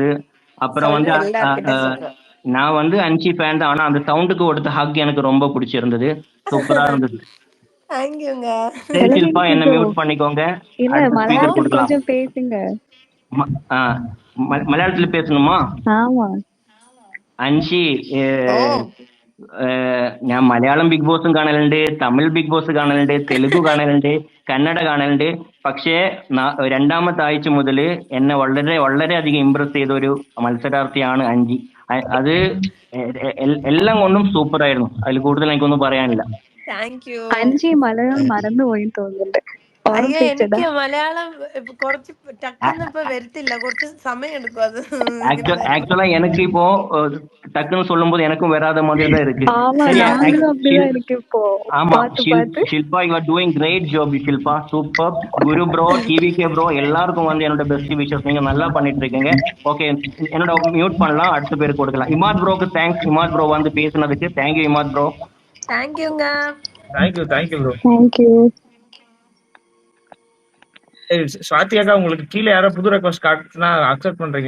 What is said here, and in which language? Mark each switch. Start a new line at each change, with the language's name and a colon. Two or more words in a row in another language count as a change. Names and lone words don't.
Tamil: அப்புறம் வந்து நான் வந்து அன்சி ஃபேன் தான். ஆனா அந்த சவுண்டுக்கு கொடுத்த ஹக் எனக்கு ரொம்ப பிடிச்சிருந்தது, சூப்பரா இருந்தது. சரி ஷில்பா, என்ன மியூட் பண்ணிக்கோங்க. கொஞ்சம் பேசுங்க. மலையாளத்துல பேசணுமா? ஆமா
Malayalam: അൻഷി ഞാൻ മലയാളം ബിഗ് ബോസും കാണലുണ്ട്, തമിഴ് ബിഗ് ബോസ് കാണലുണ്ട്, തെലുഗു കാണലുണ്ട്, കന്നഡ കാണലുണ്ട്. പക്ഷേ രണ്ടാമത്തെ ആഴ്ച മുതൽ എന്നെ വളരെ വളരെയധികം ഇംപ്രസ് ചെയ്ത ഒരു മത്സരാർത്ഥിയാണ് അൻജി. അത് എല്ലാം കൊണ്ടും സൂപ്പർ ആയിരുന്നു. അതിൽ കൂടുതൽ എനിക്കൊന്നും പറയാനില്ല. അൻജി മലയാളം മറന്നുപോയി തോന്നുന്നുണ്ട്. എനിക്ക് മലയാളം കുറച്ച് ടക്കുന്ന് ഇപ്പൊ വരത്തില്ല, കുറച്ച് സമയം എടുക്കും അത്.
Tamil: ஆக்சுவலா எனக்கு இப்போ டக்குன்னு சொல்லும் போது எனக்கும் வராத மாதிரி தான் இருக்கு. ஆமா ஷில்பா,
English: you are doing great job ஷில்பா, super.
Tamil: குரு ப்ரோ, டிவிகே ப்ரோ எல்லாருக்கும் வந்து என்னோட
English: best wishes.
Tamil: நீங்க நல்லா பண்ணிட்டு இருக்கீங்க. ஓகே, என்னோட மியூட் பண்ணலாம், அடுத்த பேருக்கு கொடுக்கலாம். இமாத் ப்ரோக்கு தேங்க்ஸ். இமாத் ப்ரோ வந்து பேசுனதுக்கு தேங்க்யூ இமாத் ப்ரோ. தேங்க்யூங்க. தேங்க்யூ ப்ரோ. தேங்க்யூ. ஸ்வாதி அக்கா, உங்களுக்கு கீழே யாரோ புது ரெக்வஸ்ட் காட்டுனா அக்செப்ட் பண்றீங்களா?